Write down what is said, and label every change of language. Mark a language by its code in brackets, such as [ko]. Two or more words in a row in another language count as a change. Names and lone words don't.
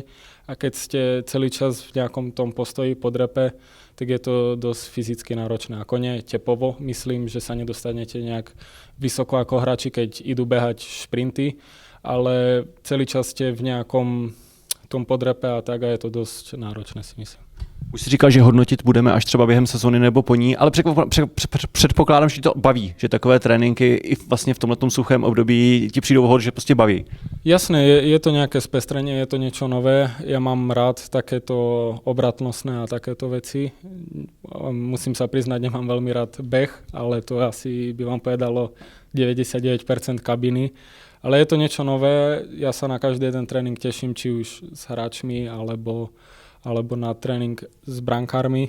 [sk] A keď ste celý čas v nejakom tom postoji po drepe, tak je to dosť fyzicky náročné. Ako nie tepovo, myslím, že sa nedostanete nejak vysoko ako hráči, keď idú behať šprinty, ale celý čas ste v nejakom tom podrepe a tak a je to dosť náročné, si myslím. [cs] Už jsi říkal, že hodnotit budeme až třeba během sezony nebo po ní, ale předpokládám, že ti to baví, že takové tréninky i vlastně v tomhletom suchém období ti přijdou vhod, že prostě baví. [sk] Jasné, je to nejaké spestrenie, je to niečo nové. Ja mám rád takéto obratnostné a takéto veci. Musím sa priznať, nemám veľmi rád beh, ale to asi by vám povedalo 99% kabiny. Ale je to niečo nové, ja sa na každý jeden tréning teším, či už s hráčmi, alebo na tréning s brankármi.